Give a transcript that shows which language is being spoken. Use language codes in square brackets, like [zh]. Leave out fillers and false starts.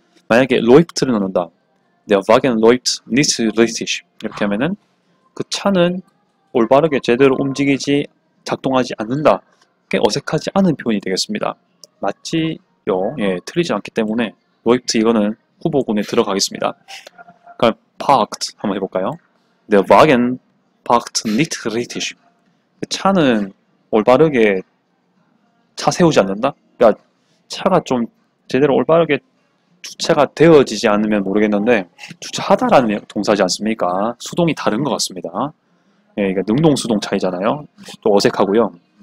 [ko] 만약에 läuft를 넣는다. [de] Der Wagen läuft nicht richtig [ko] 이렇게 하면은 그 차는 올바르게 제대로 움직이지 작동하지 않는다. 꽤 어색하지 않은 표현이 되겠습니다. 맞지요? 예, 틀리지 않기 때문에 läuft 이거는 후보군에 들어가겠습니다. 그럼 parked 한번 해볼까요? [de] Der Wagen parked nicht richtig. [ko] 그 차는 올바르게 차 세우지 않는다? 그러니까 차가 좀 제대로 올바르게 주차가 되어지지 않으면 모르겠는데 주차하다라는 동사지 않습니까? 수동이 다른 것 같습니다. 예, 이게 능동 수동 차이잖아요. 또 어색하고요.